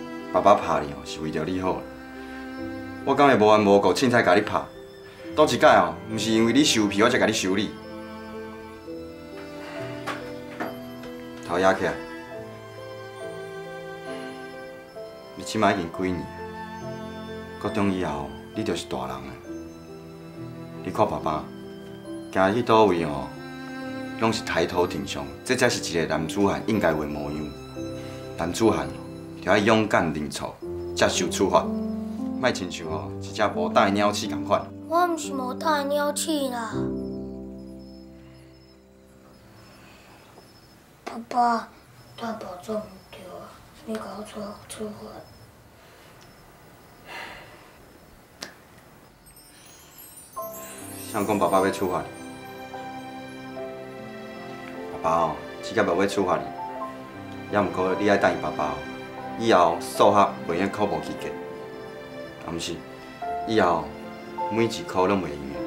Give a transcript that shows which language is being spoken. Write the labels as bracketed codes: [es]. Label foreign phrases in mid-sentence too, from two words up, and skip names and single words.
[nan] 爸爸拍你哦，是为着你好。我敢会无缘无故凊彩甲你拍？倒一摆哦，毋是因为你收皮，我才甲你修理。头压起来，你即摆已经几年，高中以后你就是大人啊！你看爸爸，行去倒位哦，拢是抬头挺胸，这才是一个男子汉应该有的模样。男子汉就要勇敢认错，接受处罚，莫亲像哦一只无胆的鸟鼠共款。我毋是无胆的鸟鼠啦。爸爸，大宝做唔对啊，你甲我做处罚。谁讲爸爸要处罚你？爸爸哦，只甲无要处罚你，也毋过你爱答应爸爸哦，以后数学袂用考无及格，啊毋是，以后每一科拢袂用的。